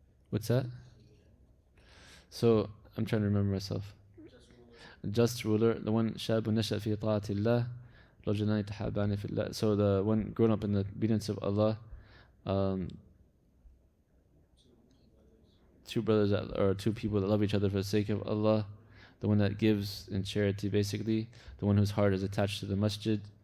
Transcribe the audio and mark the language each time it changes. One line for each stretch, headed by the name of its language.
English: What's that? So I'm trying to remember myself. Just ruler, the one
Arabic: شاب نشأ في طاعة الله رجلان يتحابان في الله.
English: So the one grown up in the obedience of Allah, two brothers or two people that love each other for the sake of Allah, the one that gives in charity basically, the one whose heart is attached to the masjid.